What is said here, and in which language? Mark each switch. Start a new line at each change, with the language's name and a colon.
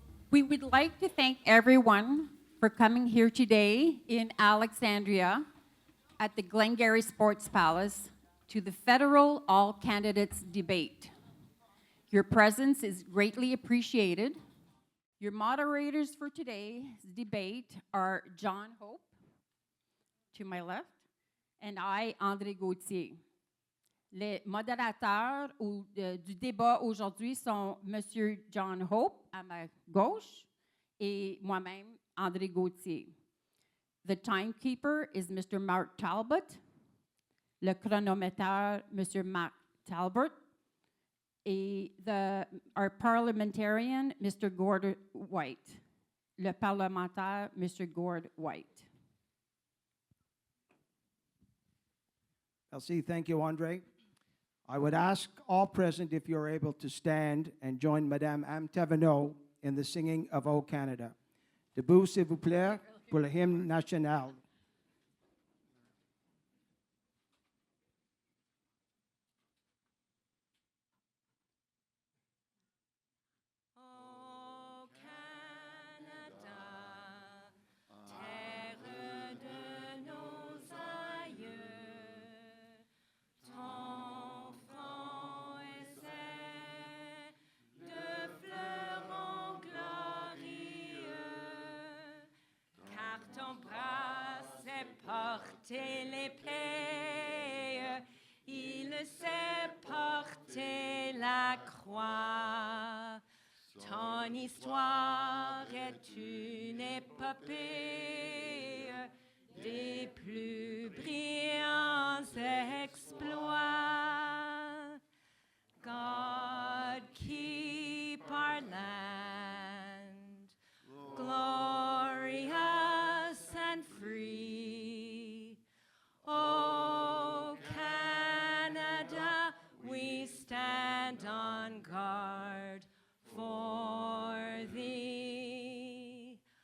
English: would like to thank everyone for coming here today in Alexandria at the Glengarry Sports Palace to the federal all candidates debate. Your presence is greatly appreciated. Your moderators for today's debate are John Hope, to my left, and I, André Gauthier.
French: Les modérateurs du débat aujourd'hui sont Monsieur John Hope, à ma gauche, et moi-même, André Gauthier.
English: The timekeeper is Mr. Mark Talbot.
French: Le chronométeur,
English: Mr. Mark Talbot. Et our parliamentarian, Mr.
French: Gord White. Le parlementaire, Mr. Gord White. Merci.
English: Thank you, Andre. I would ask all present if you're able to stand and join Madame Anne Taverneau in the singing of O Canada.
French: Debout, s'il vous plaît, pour le hymne national. Porter l'épée, il sait porter la croix. Ton histoire est une épopée des plus brillants exploits.
English: God keep our land glorious and free. Oh, Canada, we stand on guard for thee.